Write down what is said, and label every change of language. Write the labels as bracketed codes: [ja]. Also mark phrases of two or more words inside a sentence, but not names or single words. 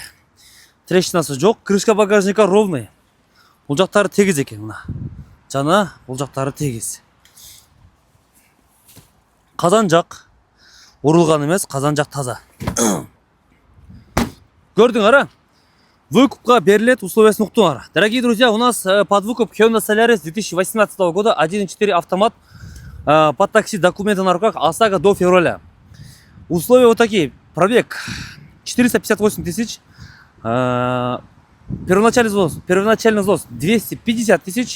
[ky] Трещинасы жок, [ru] крышка багажника ровный. [ky] Бул жактары тегиз экен мына. Жана бул жактары тегиз. Казан жак урулган эмес, казан жак таза. Көрдүңөр, а? Выкупка берилет, условиясын уктуңар. [ru] Дорогие друзья, у нас под выкуп Hyundai Solaris 2018 года 1.4 автомат под такси, документы на руках, ОСАГО до февраля. Условия вот такие. Пробег 458 тысяч. Первоначальный взнос 250 тысяч.